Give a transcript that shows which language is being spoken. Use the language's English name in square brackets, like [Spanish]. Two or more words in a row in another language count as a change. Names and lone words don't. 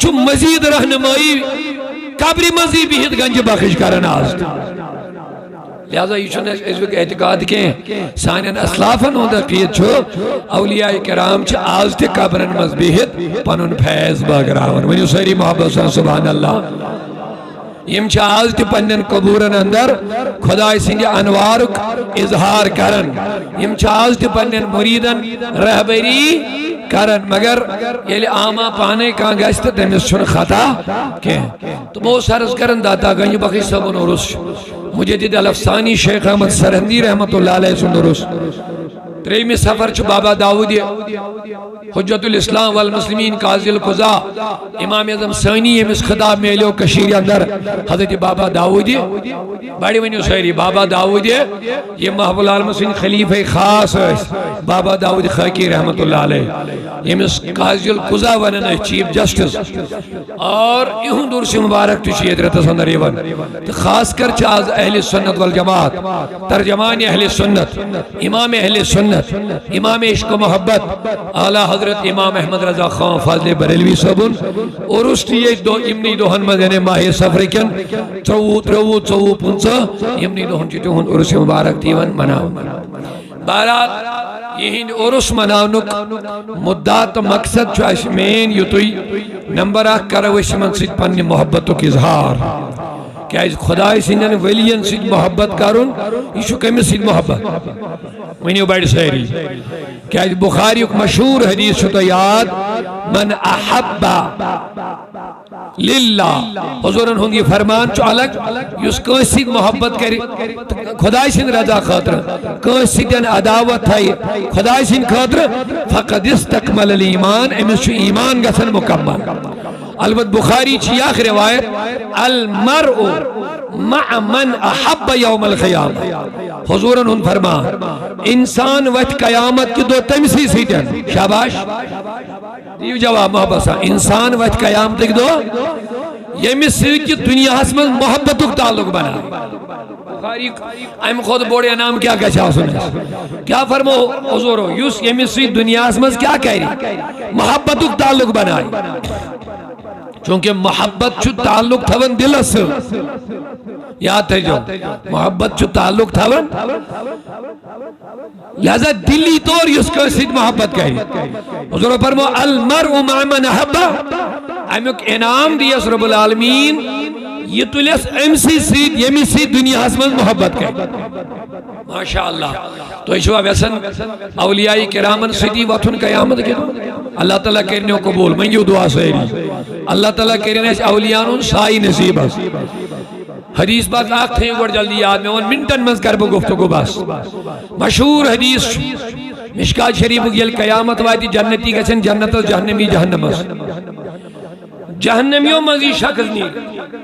[Kashmiri] چھُ مزید رہنمائی قبرِ منٛزٕے بِہِتھ گنج بخش کران آز لہذا یہ چھُنہٕ أزیُک اعتقاد کینٛہہ سانٮ۪ن اسلافن ہُنٛد عقیٖدٕ چھُ اولیاء کرام چھِ آز تہِ قبرن منٛز بِہِتھ پنُن فیض بٲگراوان ؤنِو سٲری محبت سان [Arabic] سبحان اللہ [Kashmiri] یم چھِ آز تہِ پننٮ۪ن قبوٗرن اندر خۄداے سٕنٛدِ انوارُک اظہار کران یم چھِ آز تہِ پننٮ۪ن مُریٖدن رہبری کرن مگر یل آما پانے کان گژھِ تہٕ تٔمِس چھُنہٕ خطا کینٛہہ تہٕ بہٕ اوسُس عرض کران داتا گنج بخش صٲبُن عرس مجدد الافسانی شیخ احمد سرہندی [Arabic] رحمۃ اللہ علیہ [Kashmiri] سُنٛد عرس تریمہِ سفر چھُ بابا داؤد حجت الاسلام والمسلمین قاضی القضا امام اعظم ثانی ییٚمِس خطاب میلیو کشیٖرِ اندر حضرت بابا داؤد بڑِ ؤنِو سٲری بابا داؤد یِم محبوب العالمین سٕنٛدۍ خلیفہ خاص ٲسۍ بابا داؤد خاکی [Arabic] رحمۃ اللہ علیہ [Kashmiri] ییٚمِس قاضی القضا ونان ٲسۍ [English] chief justice [Kashmiri] اور یِہُنٛد عرس مبارک تہِ چھُ ییٚتہِ رٮ۪تس اندر یِوان تہٕ خاص کر چھِ آز اہل سنت والجماعت ترجمان اہل سنت امام اہل سنت امام عشق و محبت اعلیٰ حضرت امام احمد رضا خان فاضل بریلوی صاحبن عرس تہِ ییٚتہِ یِمنٕے دۄہن منٛز یعنی ماہِ سفر کٮ۪ن 23 24 25 یِمنٕے دۄہن چھُ تِہُنٛد عرس مبارک تہِ یِوان مناونہٕ بہرحال یِہنٛدِ عرس مناونُک مُدا تہٕ مقصد چھُ اَسہِ مین یُتُے نمبر 1 کرو أسۍ یِمن سۭتۍ پننہِ محبتُک اظہار کیازِ خداے سٕنٛدٮ۪ن ؤلین سۭتۍ محبت کرُن یہِ چھُ کٔمِس سۭتۍ محبت ؤنِو بڑِ سٲری کیازِ بخاریُک مشہوٗر حدیث چھُ تۄہہِ یاد [Arabic] من احب [Kashmiri] للہ حضورن ہُنٛد یہِ فرمان چھُ الگ یُس کٲنٛسہِ سۭتۍ محبت کرِ خداے سٕنٛدِ رضا خٲطرٕ کٲنٛسہِ سۭتۍ عداوت تھایہِ خداے سٕنٛدِ خٲطرٕ [Arabic] فقد استکمل الایمان [Kashmiri] أمِس چھُ ایمان گژھان مکمل البت بخاری چھِ یہِ اکھ روایت [Arabic] المرء مع من احب یوم القیامہ [Kashmiri] حضورن ہُنٛد فرمان انسان وتھِ قیامت کہِ دۄہ تٔمسٕے سۭتۍ شاباش دِیِو جواب محبت سان انسان وتھِ قیامتٕکۍ دۄہ ییٚمِس سۭتۍ یہِ دُنیاہس منٛز محبتُک تعلق بناوِ بخاری امہِ کھۄتہٕ بوٚڑ انعام کیٛاہ گژھِ آسُن اَسہِ کیٛاہ فرمو حضورو یُس ییٚمِس سۭتۍ دُنیاہس منٛز کیٛاہ کرِ محبتُک تعلق بناوِ چونکہ محبت چھُ تعلق تھاوان دلس سۭتۍ یاد تھٲیزیو محبت چھُ تعلق تھاوان لہذا دلی طور یُس کٲنٛسہِ سۭتۍ محبت کرِ حضورو فرمو [Arabic] المرء مع من احب [Kashmiri] امیُک انعام دیس [Arabic] رب العالمین [Kashmiri] یہ تُلٮ۪س أمسٕے سۭتۍ ییٚمِس سۭتۍ دُنیاہس منٛز محبت کرِ ماشاء اللہ تُہۍ چھُوا یژھان اولیاء کرامن سۭتی وۄتھُن قیامت کہِ دۄہ اللہ تعالیٰ کٔرِنو قبوٗل منگِو دعا سٲری اللہ تعالیٰ کٔرِنۍ اَسہِ اولیاءن ہُنٛد سایہِ نصیٖب حظ حدیث پاک اکھ تھٲیِو گۄڈٕ جلدی یاد مےٚ ووٚن منٹن منٛز کرٕ بہٕ گفتگو بس مشہوٗر حدیث چھُ مشکات شریفُک ییٚلہِ قیامت واتہِ جنتی گژھن جنتس جہنمی جہنمس جہنمیو منٛز یی شخص نیرِ